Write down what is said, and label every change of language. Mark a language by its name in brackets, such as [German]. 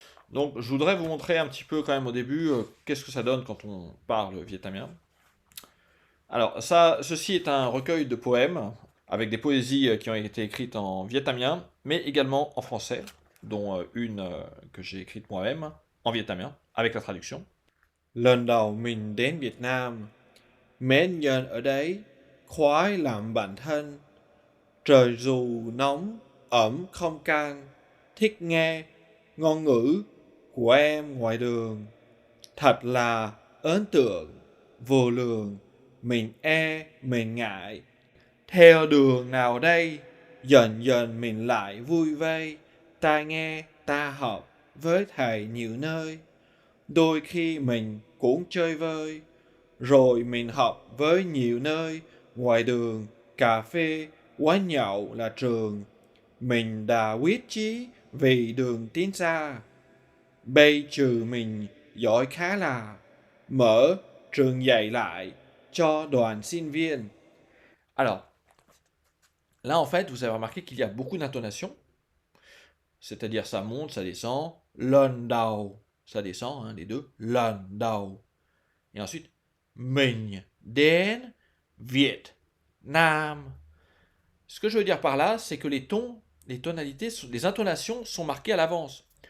[French] Donc je voudrais vous montrer un petit peu quand même au début qu'est-ce que ça donne quand on parle vietnamien. Alors ça, ceci est un recueil de poèmes avec des poésies qui ont été écrites en vietnamien, mais également en français, dont une que j'ai écrite moi-même en vietnamien, avec la traduction. [Vietnamese] Lần đầu mình đến Việt Nam, mến nhân ở đấy, khoái làm bạn thân. Trời dù nóng, ẩm không can, thích nghe ngôn ngữ của em ngoài đường. Thật là ấn tượng, vô lường, mình mình ngại. Theo đường nào đây, dần dần mình lại vui vây. Ta nghe, ta học với thầy nhiều nơi. Đôi khi mình cũng chơi vơi, rồi mình học với nhiều nơi. Ngoài đường, cà phê, quán nhậu là trường. Mình đã quyết chí vì đường tiến xa. Bây trừ mình giỏi khá là, mở trường dạy lại cho đoàn sinh viên. [French] Alors, là en fait, vous avez remarqué qu'il y a beaucoup d'intonations, c'est-à-dire ça monte, ça descend, [Vietnamese] lần đầu, [French] ça descend, hein, les deux, [Vietnamese] lần đầu. [French] Et ensuite, [Vietnamese] mình đến Việt Nam. [French] Ce que je veux dire par là, c'est que les tons, les tonalités, les intonations sont marquées à l'avance.